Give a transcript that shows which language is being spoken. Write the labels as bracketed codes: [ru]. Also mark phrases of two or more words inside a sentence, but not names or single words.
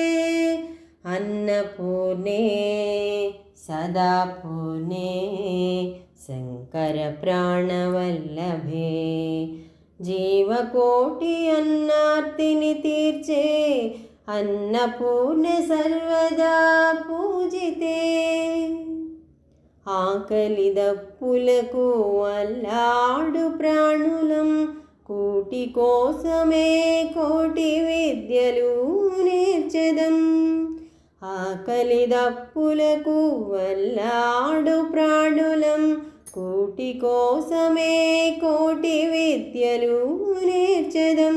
[sa] अन्नपूर्णे सदा पूर्णे शङ्करप्राणवल्लभे जीवकोटि अन्नार्तिनि तीर्चे अन्नपूर्णे सर्वदा पूजिते [te] ఆకలి దప్పులకు అల్లాడు ప్రాణులం కూటి కోసమే కోటి విద్యలు నేర్చెదం ఆకలి దప్పులకు అల్లాడు ప్రాణులం కూటి కోసమే కోటి విద్యలు నేర్చెదం